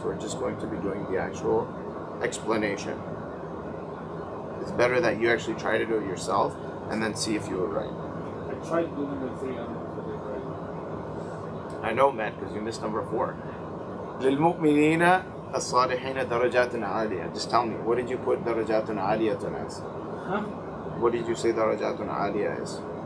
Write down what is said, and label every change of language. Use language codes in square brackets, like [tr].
[en] We're just going to be doing the actual explanation. It's better that you actually try to do it yourself and then see if you were right. I tried doing the 3 on I know, Matt, because you missed number 4. [ar] للمؤمنين الصالحين درجات عالية. [en] Just tell me, what did you put درجات عالية as? Huh? What did you say درجات عالية is?